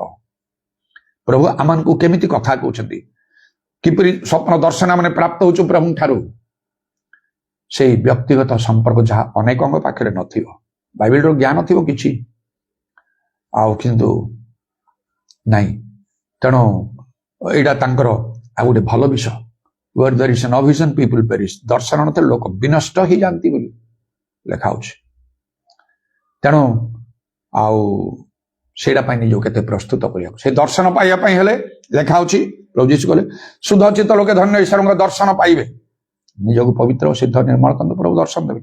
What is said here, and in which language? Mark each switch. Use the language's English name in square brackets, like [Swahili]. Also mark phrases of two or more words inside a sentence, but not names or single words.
[Odia] ପ୍ରଭୁ ଆମମାନଙ୍କୁ କେମିତି କଥା କହୁଛନ୍ତି, କିପରି ସ୍ୱପ୍ନ ଦର୍ଶନ ମାନେ ପ୍ରାପ୍ତ ହଉଛୁ ପ୍ରଭୁଙ୍କ ଠାରୁ, ସେଇ ବ୍ୟକ୍ତିଗତ ସମ୍ପର୍କ ଯାହା ଅନେକଙ୍କ ପାଖରେ ନଥିବ। ବାଇବେଲର ଜ୍ଞାନ ଥିବ କିଛି, ଆଉ କିନ୍ତୁ ନାହିଁ। ତେଣୁ ଏଇଟା ତାଙ୍କର ଆଉ ଗୋଟେ ଭଲ ବିଷୟ। [English] Where there is no vision, people perish. [Odia] ଦର୍ଶନ ନଥିଲେ ଲୋକ ବିନଷ୍ଟ ହେଇଯାନ୍ତି ବୋଲି ଲେଖା ହଉଛି। ତେଣୁ ଆଉ ସେଇଟା ପାଇଁ ନିଜକୁ କେତେ ପ୍ରସ୍ତୁତ କରିବାକୁ, ସେ ଦର୍ଶନ ପାଇବା ପାଇଁ ହେଲେ ଲେଖା ହଉଛି, ପ୍ରଭୁ ଯୀଶୁ କହିଲେ, ଶୁଦ୍ଧଚିତ୍ତ ଲୋକେ ଧନ୍ୟ ଈଶ୍ୱରଙ୍କ ଦର୍ଶନ ପାଇବେ। ନିଜକୁ ପବିତ୍ର ସିଦ୍ଧ ନିର୍ମଳ କରନ୍ତୁ, ପ୍ରଭୁ ଦର୍ଶନ ଦେବେ।